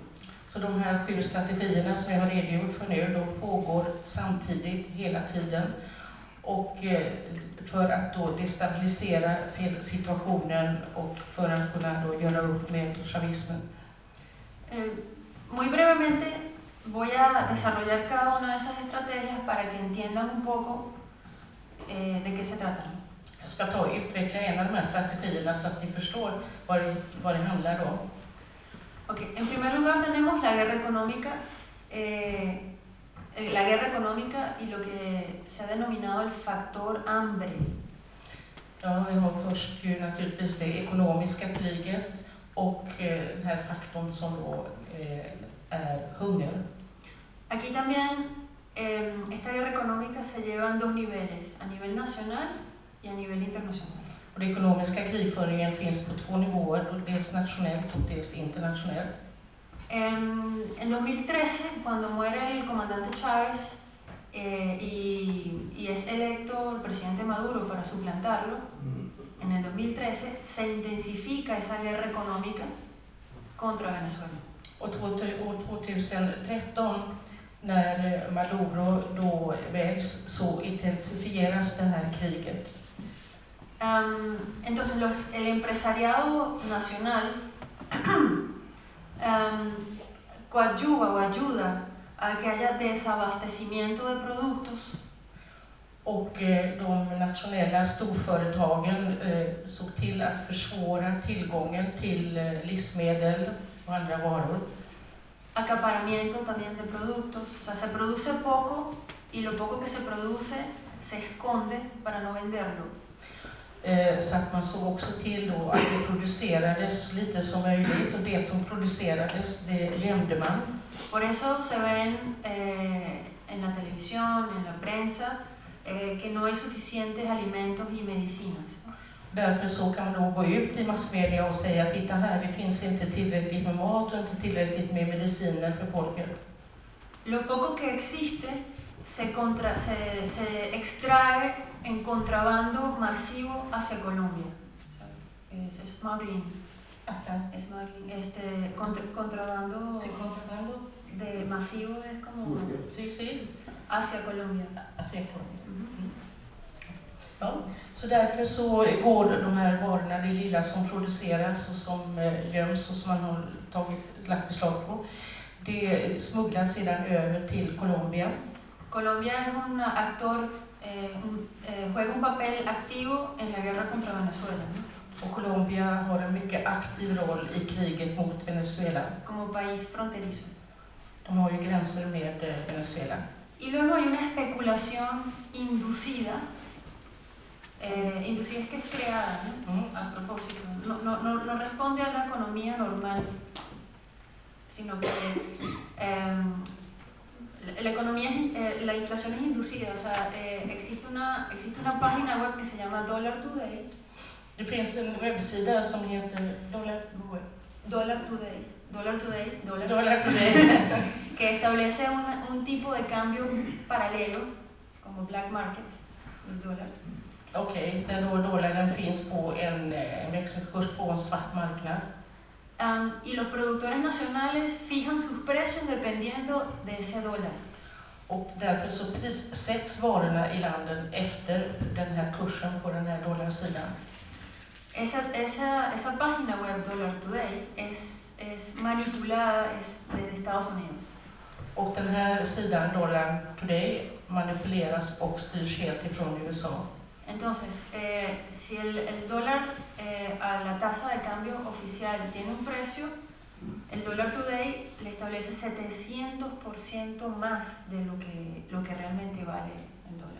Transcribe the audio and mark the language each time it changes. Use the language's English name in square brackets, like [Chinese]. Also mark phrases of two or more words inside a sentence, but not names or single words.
[Swedish] Så de här 7 strategierna som jag har redogjort för nu, de pågår samtidigt hela tiden och för att då destabilisera situationen och för att kunna då göra upp med chavismen. [Spanish] Muy brevemente voy a desarrollar cada una de esas estrategias para que entiendan un poco de qué se trata. [Swedish] Jag ska utveckla en av de här strategierna så att ni förstår vad det handlar om. Okay. [Spanish] En primer lugar tenemos la guerra económica y lo que se ha denominado el factor hambre. [Swedish] Ja, vi har först ju naturligtvis det ekonomiska kriget och den här faktorn som då är hunger. [Spanish] Aquí también esta guerra económica se lleva en dos niveles, a nivel nacional y a nivel internacional. [Swedish] Och den ekonomiska krigföringen finns på två nivåer, dels nationellt och dels internationellt. [Spanish] En 2013, cuando muere el comandante Chávez y es electo el presidente Maduro para suplantarlo, en el 2013 se intensifica esa guerra económica contra Venezuela. [Swedish] Och år 2013, när Maduro då väljs, så intensifieras det här kriget. [Spanish] Entonces el empresariado nacional coadyuva o ayuda a que haya desabastecimiento de productos. [Swedish] Och de nationella storföretagen såg till att försvåra tillgången till livsmedel och andra varor. [Spanish] Acaparamiento también de productos, o sea, se produce poco y lo poco que se produce se esconde para no venderlo. [Swedish] Så att man såg också till då att det producerades lite som möjligt och det som producerades, det gömde man. [Spanish] Por eso se ven en la televisión, en la prensa, que no hay suficientes alimentos y medicinas. [Swedish] Därför så kan man då gå ut i massmedia och säga, titta här, det finns inte tillräckligt med mat och inte tillräckligt med mediciner för folket. [Spanish] Lo poco que existe se extrae en contrabando masivo hacia Colombia. Es smuggling. Contrabando de masivo es como hacia Colombia. [Swedish] Ja, så därför så går de här varorna, det lilla som produceras och som göms och som man har lagt beslag på, det smugglas sedan över till Colombia. [Spanish] Colombia es un actor, juega un papel activo en la guerra contra Venezuela. [Swedish] Och Colombia har en mycket aktiv roll i kriget mot Venezuela. [Spanish] Como país fronterizo. [Swedish] De har ju gränser med Venezuela. [Spanish] Y luego hay una especulación inducida. Inducida es que es creada, ¿no? A propósito. No responde a la economía normal, sino que la inflación es inducida. O sea, existe una página web que se llama Dollar Today. [Swedish] Det finns en webbsida som heter Dollar Today, [Spanish] que establece un tipo de cambio paralelo, como [English] black market, [Spanish] el dólar. [Swedish] Okej, där då dollarn finns på en växelkurs på en svart marknad. [Spanish] Y los productores nacionales fijan sus precios dependiendo de ese dólar. [Swedish] Och därför så prissätts varorna i landet efter den här kursen på den här dollarsidan. [Spanish] Esa página web Dollar Today es manipulada desde Estados Unidos. [Swedish] Och den här sidan Dollar Today manipuleras och styrs helt ifrån USA. [Spanish] Entonces, si el dólar a la tasa de cambio oficial tiene un precio, el Dollar Today le establece 700% más de lo que realmente vale el dólar.